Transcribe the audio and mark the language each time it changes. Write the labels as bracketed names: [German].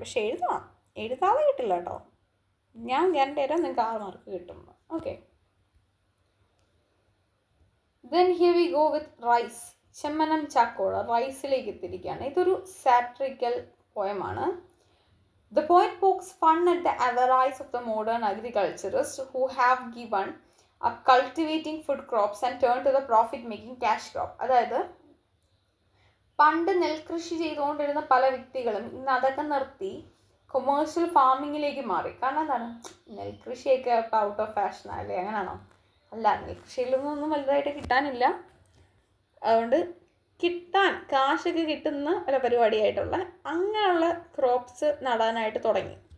[Malayalam] പക്ഷേ എഴുതാതെ കിട്ടില്ല കേട്ടോ. ഞാൻ ഗ്യാരണ്ടി തരാം നിങ്ങൾക്ക് 6 മാർക്ക് കിട്ടും. [English] Okay, then here we go with rice. [Malayalam] Chemmanam Chakkola റൈസിലേക്ക് എത്തിയിരിക്കുകയാണ്. ഇതൊരു സാറ്ററിക്കൽ പോയമാണ്. [English] The poet pokes fun at the avarice of the modern agriculturists who have given up cultivating food crops and turned to the profit-making cash crop. [Malayalam] അതായത് പണ്ട് നെൽകൃഷി ചെയ്തുകൊണ്ടിരുന്ന പല വ്യക്തികളും ഇന്ന് അതൊക്കെ നിർത്തി കൊമേഴ്ഷ്യൽ ഫാമിങ്ങിലേക്ക് മാറി. കാരണം എന്താണ്, നെൽകൃഷിയൊക്കെ ഇപ്പോൾ ഔട്ട് ഓഫ് ഫാഷൻ അല്ലേ? അങ്ങനെയാണോ? അല്ല, നെൽകൃഷിയിലൊന്നും വലുതായിട്ട് കിട്ടാനില്ല. അതുകൊണ്ട് കാശൊക്കെ കിട്ടുന്ന ഒരു പരിപാടിയായിട്ടുള്ള അങ്ങനെയുള്ള ക്രോപ്സ് നടാനായിട്ട് തുടങ്ങി.